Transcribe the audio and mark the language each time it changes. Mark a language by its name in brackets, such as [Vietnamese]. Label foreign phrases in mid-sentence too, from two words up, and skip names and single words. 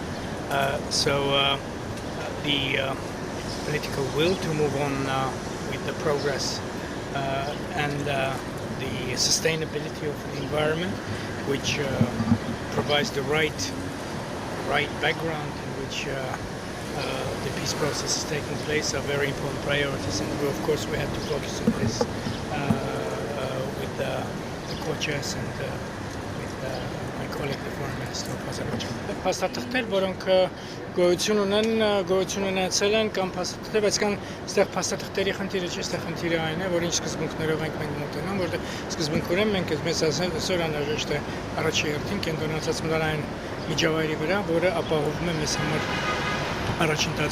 [English] The political will to move on with the progress and the sustainability of the environment, which provides the right background in which the peace process is taking place, are very important priorities, and of course we have to focus on this with the co-chairs and with my colleague, the foreign minister of Azerbaijan. [Armenian] Փաստաթղթեր, որոնք գոյություն ունեցել են կամ փաստաթղթեր, բայց կան այստեղ փաստաթղթերի խնդիրը չի, այստեղ խնդիրը այն է, որ ինչ սկզբունքներով ենք մենք մոտենամ, որտեղ սկզբունքորեն մենք մեզ այսօր անհրաժեշտ է առաջի հերթին կենտրոնացած մնալ միջավայրի վրա, որը ապահովում է մեզ համար առաջընթաց